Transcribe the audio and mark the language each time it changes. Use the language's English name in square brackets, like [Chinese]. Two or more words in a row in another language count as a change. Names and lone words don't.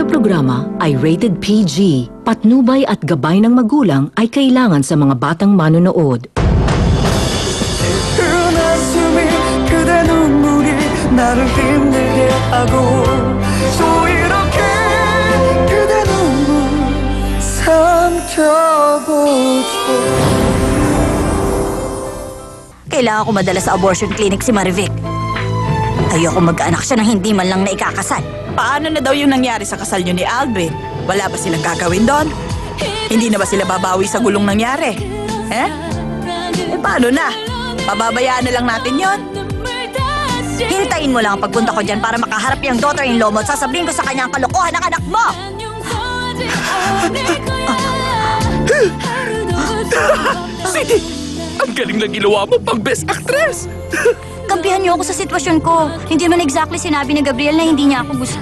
[Filipino] programa ay rated PG. Patnubay at gabay ng magulang ay kailangan sa mga batang manonood. [Korean] 그대 눈물이 나를 힘들게 하고 또 이렇게 그대 눈물 삼켜보죠. [Filipino] Kailangan ko madala sa abortion clinic si Marivic. Ayoko mag-anak siya na hindi man lang naikakasal. Paano na daw yung nangyari sa kasal niyo ni Aldwin? Wala ba silang gagawin doon? Hindi na ba sila babawi sa gulong nangyari? Paano na? Pababayaan na lang natin yon. Hintayin mo lang ang pagpunta ko dyan para makaharap yung daughter-in-law mo at sasabihin ko sa kanya ang kalokohan ng anak mo! Sweetie! Ang galing na ginawa mo pang best actress! Kampihan niyo ako sa sitwasyon ko. Hindi naman exactly sinabi ni Gabriel na hindi niya ako gusto.